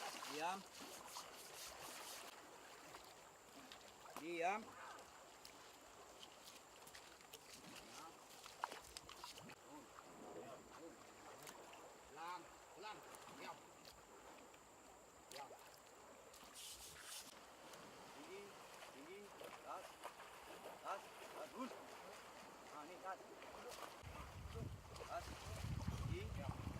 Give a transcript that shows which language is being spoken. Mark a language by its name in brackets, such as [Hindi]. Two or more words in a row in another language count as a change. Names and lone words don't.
[Indonesian] Diam. Diam. Pelan, pelan. Diam. Diam. Tinggi, tinggi. Tas. Tas. Tas. Bus. Ah, ni tas. Tas. Tinggi. Diam.